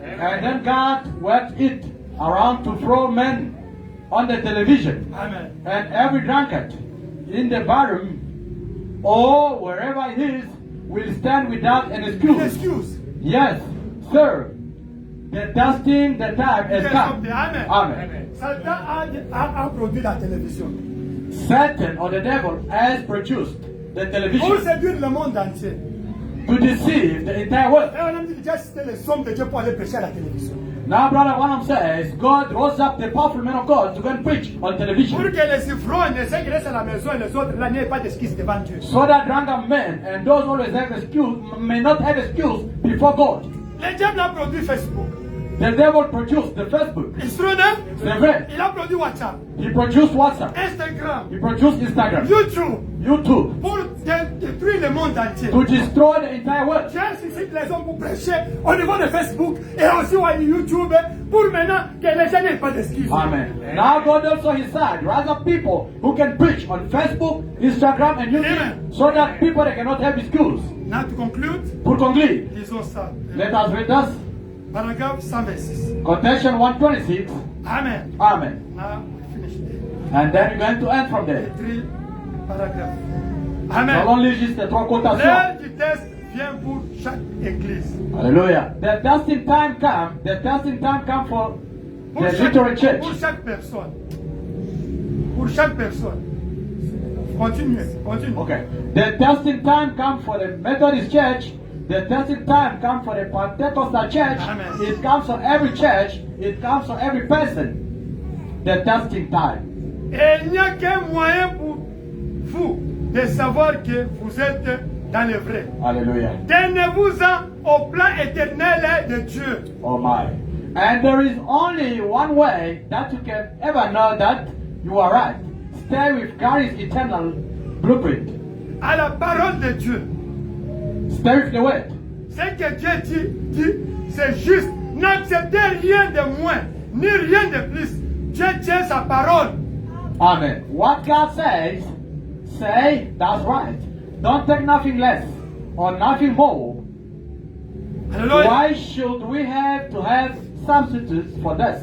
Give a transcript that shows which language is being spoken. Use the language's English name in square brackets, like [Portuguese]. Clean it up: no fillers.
[English] and then God worked it around to throw men on the television, Amen. and every drunkard in the barroom or wherever it is will stand without an [French] Une [English] excuse. excuse. Yes, sir. The testing, the time has come. Amen. Amen. [French] Satan a produit la télévision [English] Satan or the devil has produced the [French] pour [English] television [French] séduire le monde entier. [English] to deceive the entire world. [French] Et on a dit déjà cité les hommes de Dieu pour aller prêcher à la télévision. [English] Now, Brother Wanham says, God rose up the powerful men of God to go and preach on [French] Pour [English] television, [French] que les ivrognes, ceux qui restent à la maison et les autres, là, n'aient pas d'excuse devant Dieu. [English] so that drunken men and those who always have excuse may not have excuse before God. [French] Le diable a produit Facebook. [English] The devil produced the Facebook. [French] Israël, C'est vrai. il a produit WhatsApp, [English] He produced WhatsApp. [French] Instagram, [English] He produced Instagram, YouTube, YouTube, [French] pour détruire le monde entier. [English] to destroy the entire world. [French] J'ai suscité les hommes pour prêcher au niveau de Facebook et aussi au YouTube pour maintenant que les gens n'aient pas d'excuses. [English] Amen. Now God also His side, rather people who can preach on Facebook, Instagram, and YouTube, Amen. so that people they cannot have excuse. Now to conclude, [French] Pour conclude, disons ça. [English] let us read this. [French] Paragraphe 126. [English] Quotation 126. Amen. Amen. Now finish there. And then we're going to end from [French] Les [English] there. [French] 3 paragraphes. Nous [English] Amen. [French] allons lire juste les trois quotations. L'heure du test vient pour chaque église. [English] Hallelujah. The testing time come. The testing time come for [French] Pour [English] the literal church. [French] pour chaque personne. Pour chaque personne. Continuez, continuez. [English] Okay. The testing time come for the Methodist church. The testing time come for the Pentecostal church. Amen. It comes for every church. It comes for every person. The testing time. [French] Et il n'y a qu'un moyen pour vous de savoir que vous êtes dans le vrai. [English] Hallelujah. [French] Tenez-vous-en au plan éternel de Dieu. [English] Oh my. And there is only one way that you can ever know that you are right. Stay with God's eternal blueprint. [French] À la parole de Dieu. [English] Stay with the word. [French] Ce que Dieu dit, c'est juste. N'acceptez rien de moins, ni rien de plus. Dieu tient sa parole. [English] Amen. What God says, say that's right. Don't take nothing less or nothing more. [French] Alléluia. [English] Why should we have to have substitutes for this?